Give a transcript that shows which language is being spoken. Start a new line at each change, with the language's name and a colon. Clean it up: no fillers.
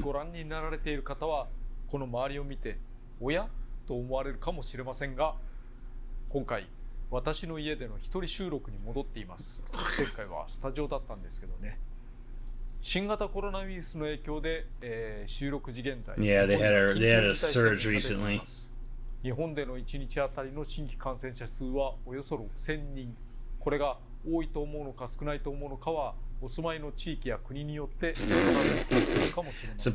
Japanese: ご覧になられている方はこの周りを見ておやと思われるかもしれませんが、今回私の家での一人収録に戻っています。前回はスタジオだったんですけどね。新型コロナウイルスの影響で、収録時現在
English: Yeah, they had a surge recently.
Japanese: 日本での1日あたりの新規感染者数はおよそ6000人。これが多いと思うのか少ないと思うのかはお住まいの地域や国によって異なるかもしれません。